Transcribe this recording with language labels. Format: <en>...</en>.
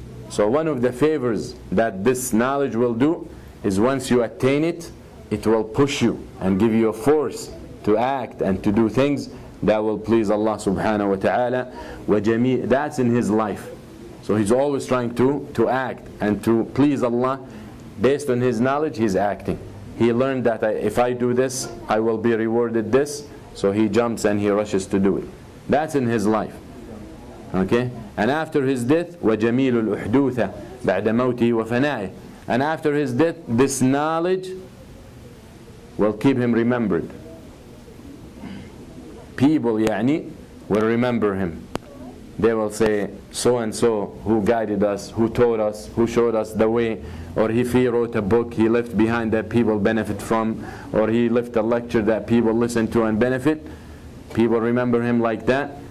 <en>So one of the favors that this knowledge will do is once you attain it, it will push you and give you a force to act and to do things that will please Allah subhanahu wa ta'ala. That's in his life. So he's always trying to act and to please Allah. Based on his knowledge, he's acting. He learned that if I do this, I will be rewarded this. So he jumps and he rushes to do it. That's in his life. Okay? And after his death,</en> <ar>وَجَمِيلُ الْأُحْدُوثَ بَعْدَ مَوْتِهِ وَفَنَائِهِ.</ar> <en>And after his death, this knowledge will keep him remembered. People will remember him. they will say, so and so who guided us, who taught us, who showed us the way, or if he wrote a book he left behind that people benefit from, or he left a lecture that people listen to and benefit, people remember him like that.</en>